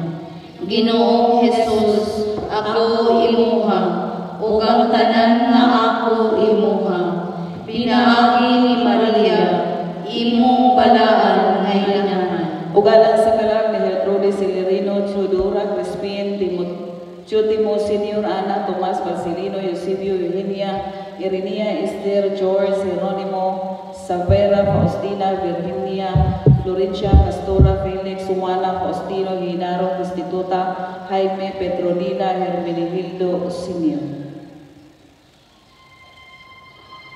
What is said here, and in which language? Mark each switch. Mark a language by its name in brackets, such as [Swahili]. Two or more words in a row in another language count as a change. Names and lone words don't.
[Cebuano] Ginoong Jesus, ako imuha, ug ang tanan nga ako imuha. Pinaagi ni Maria, imong balaan nga inahan. Ug alang sa kalag ni Gertrude Celerino, Teodora Crispin, Timo Senior, Ana Tomas Marcelino, Eusebio, Eugenia, Irenia, Esther, George, Jeronimo, Savera, Faustina, Virginia, Florencia, Castora, Felix, Juana, Faustino, Ginaro, Prostituta, Jaime, Petronila, Hermenegildo Senior.